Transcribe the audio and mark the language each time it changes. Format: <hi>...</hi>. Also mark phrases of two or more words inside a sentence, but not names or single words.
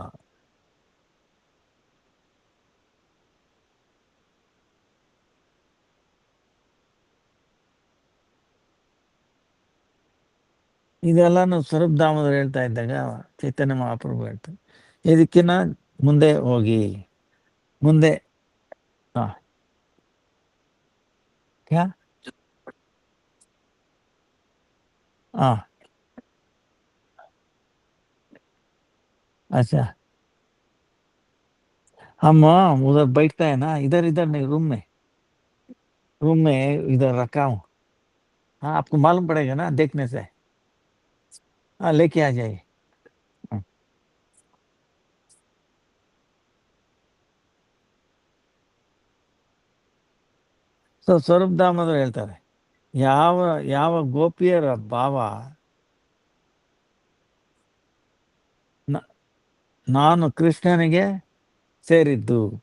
<kn>ಇದೆಲ್ಲಾನು ಸ್ವರೂಪಧಾಮದವ್ರು ಹೇಳ್ತಾ ಇದ್ದಾಗ ಚೈತನ್ಯ ಮಹಾಪ್ರಭು ಹೇಳ್ತಾರೆ, ಇದಕ್ಕಿನ್ನ ಮುಂದೆ ಹೋಗಿ ಮುಂದೆ. ಹಾ,</kn> <hi>क्या? हाँ, अच्छा। हम उधर बैठता है ना, इधर इधर नहीं, रूम में इधर रखा हूँ। हाँ, आपको मालूम पड़ेगा ना देखने से। हाँ, लेके आ जाइए। हाँ।</hi> <kn>ಸೊ ಸ್ವರೂಪಧಾಮದವ್ರು ಹೇಳ್ತಾರೆ, ಯಾವ ಯಾವ ಗೋಪಿಯರ ಭಾವ ನ- ನಾನು ಕೃಷ್ಣನಿಗೆ ಸೇರಿದ್ದು.</kn>